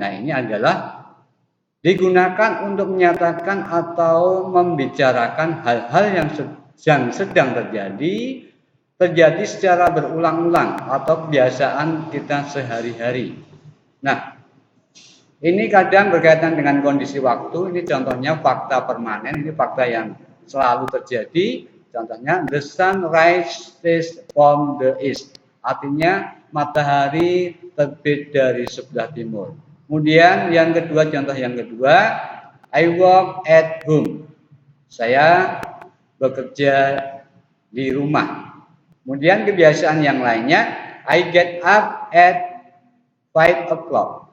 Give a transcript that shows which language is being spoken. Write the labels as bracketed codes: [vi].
[id] Nah, ini adalah digunakan untuk menyatakan atau membicarakan hal-hal yang sedang terjadi secara berulang-ulang atau kebiasaan kita sehari-hari. Nah, ini kadang berkaitan dengan kondisi waktu. Ini contohnya fakta permanen, ini fakta yang selalu terjadi. [en] Contohnya, the sun rises from the east. [id] Artinya, matahari terbit dari sebelah timur. Kemudian contoh yang kedua, [en] I work at home. [id] Saya bekerja di rumah. Kemudian kebiasaan yang lainnya, [en] I get up at 5 o'clock.